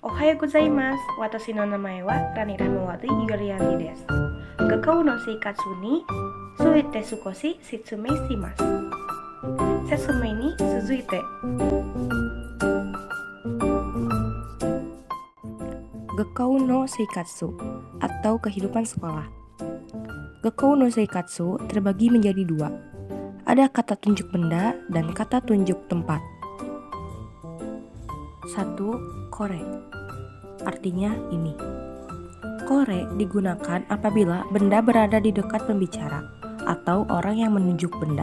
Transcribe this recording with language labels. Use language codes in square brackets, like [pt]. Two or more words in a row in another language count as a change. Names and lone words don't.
[ja] ようございます。私の名前は谷Rahmawati Yulianiです。学校の生活について少し説明します。説明に続いて、学校の生活 [id] atau kehidupan sekolah. [ja] 学校の生活 [id] terbagi menjadi dua. Ada kata tunjuk benda dan kata tunjuk tempat. 1. Kore, artinya ini. Kore digunakan apabila benda berada di dekat pembicara atau orang yang menunjuk benda.